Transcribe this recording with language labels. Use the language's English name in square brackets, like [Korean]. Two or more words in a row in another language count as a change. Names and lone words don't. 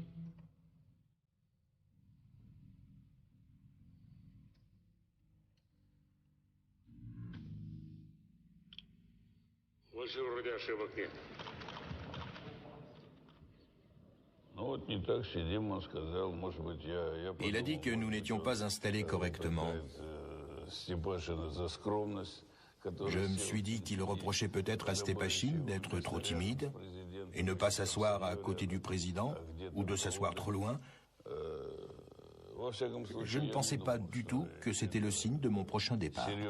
[Russian] Больше вроде ошибок нет. Ну вот не так сидим, он сказал, может быть, я [French] Il a dit que nous n'étions pas installés correctement. Je me suis dit qu'il reprochait peut-être à Stepachin d'être trop timide et ne pas s'asseoir à côté du président ou de s'asseoir trop loin. Je ne pensais pas du tout que c'était le signe de mon prochain départ.